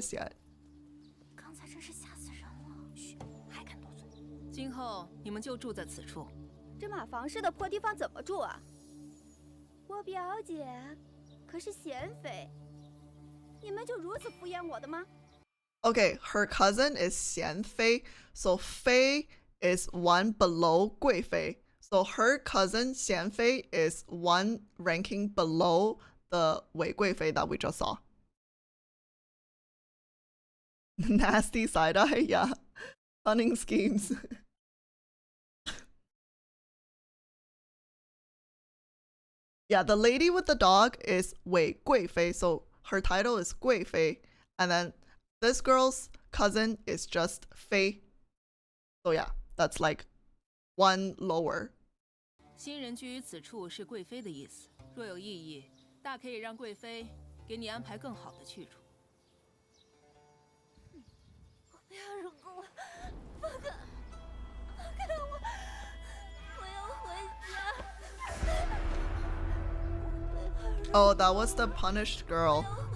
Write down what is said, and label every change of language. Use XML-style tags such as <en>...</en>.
<en>is yet.</en> <zh>刚才真是吓死人了！嘘，还敢多嘴？今后你们就住在此处。这马房似的破地方怎么住啊？我表姐可是贤妃，你们就如此敷衍我的吗？</zh> <en>Okay, her cousin is 贤妃, so 妃 is one below 贵妃. So her cousin Xianfei is one ranking below the Wei Guifei that we just saw. Nasty side eye, yeah. Cunning schemes. Yeah, the lady with the dog is Wei Guifei, so her title is Guifei, and then this girl's cousin is just Fei. So yeah, that's like one lower.</en> <zh>新人居于此处是贵妃的意思，若有异议，大可以让贵妃给你安排更好的去处。不要入宫了，放开，放开我！我要回家。</zh> <en>Oh, that was the punished girl.</en>